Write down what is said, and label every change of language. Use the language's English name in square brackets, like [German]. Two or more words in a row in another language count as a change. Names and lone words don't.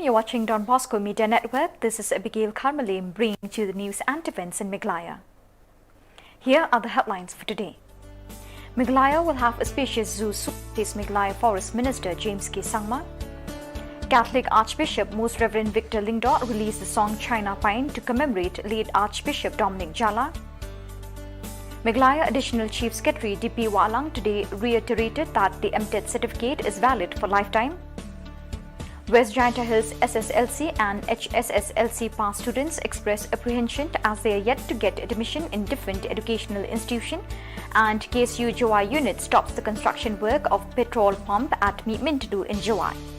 [English] You're watching Don Bosco Media Network. This is Abigail Carmelim bringing you the news and events in Meghalaya. Here are the headlines for today. Meghalaya will have a spacious zoo soon, says Meghalaya Forest Minister James K. Sangma. Catholic Archbishop Most Reverend Victor Lingdor released the song China Pine to commemorate late Archbishop Dominic Jala. Meghalaya Additional Chief Secretary D.P. Walang today reiterated that the MTED certificate is valid for lifetime. West Jaintia Hills SSLC and HSSLC pass students express apprehension as they are yet to get admission in different educational institutions, and KSU Jawai unit stops the construction work of petrol pump at Mintadu in Jawai.